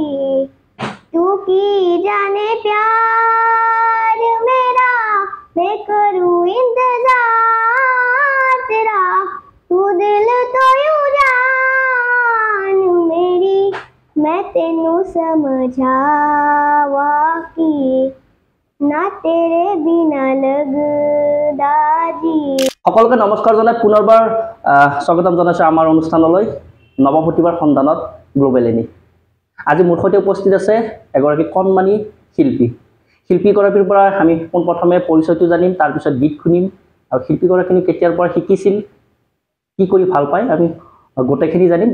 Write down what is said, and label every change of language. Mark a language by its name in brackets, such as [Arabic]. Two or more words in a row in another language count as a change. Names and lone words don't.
[Punjabi] ਤੂੰ ਕੀ ਜਾਣੇ ਪਿਆਰ ਮੇਰਾ ਮੈਂ ਕਰਾਂ ਇੰਤਜ਼ਾਰ ਤੇਰਾ ਤੂੰ ਦਿਲ ਤੋ ਯੂੰ ਜਾਨ ਮੇਰੀ ਮੈਂ ਤੈਨੂੰ ਸਮਝਾਵਾਂ ਕੀ ਨਾ ਤੇਰੇ ਬਿਨਾ ਲਗਦਾ ਜੀ। [Assamese] সকলকে নমস্কাৰ জনাই পুনৰবাৰ স্বাগতম জনাইছোঁ আমাৰ অনুষ্ঠানলৈ নৱ প্ৰতিভাৰ সন্ধানত গ্লোবেলিনী। আজি মোৰ সৈতে উপস্থিত আছে এগৰাকী কণমানি শিল্পী। শিল্পীগৰাকীৰ পৰা আমি পোনপ্ৰথমে পৰিচয়টো জানিম, তাৰপিছত গীত শুনিম আৰু শিল্পীগৰাকীয়ে কেতিয়াৰ পৰা শিকিছিল, কি কৰি ভাল পায়, আমি গোটেইখিনি জানিম।